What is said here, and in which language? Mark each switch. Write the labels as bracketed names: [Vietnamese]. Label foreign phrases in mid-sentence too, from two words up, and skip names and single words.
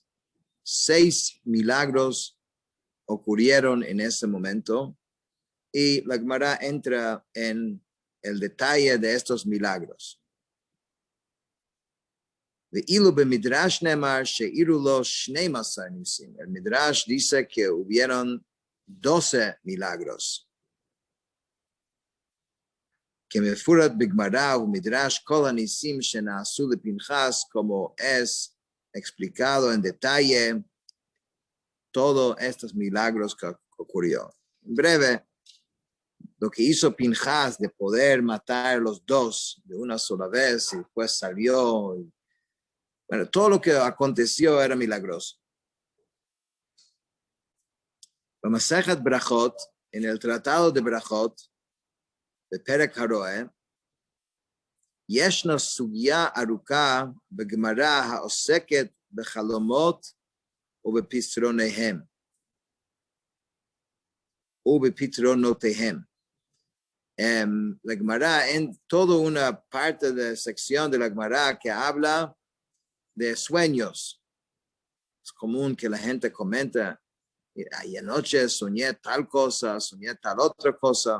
[Spanish] 6 milagros ocurrieron en ese momento y la Gemara entra en el detalle de estos milagros. El Midrash dice que hubieron 12 milagros. [Hebrew] כמפורט בגמרא ומדרש כל הניסים שנעשו לפנחס, [Spanish] como es explicado en detalle todos estos milagros que ocurrió. En breve, lo que hizo Pinhas de poder matar a los dos de una sola vez y después salió. Bueno, todo lo que aconteció era milagroso. La Masechet Brachot, en el tratado de Brachot, de Perek Haroe, [Hebrew] ישנה סוגיה ארוכה בגמרא העוסקת בחלומות ובפתרונותיהם. [Spanish] La Gemara, en toda una parte de la sección de la Gemara que habla de sueños. Es común que la gente comenta, ay, anoche soñé tal cosa, soñé tal otra cosa.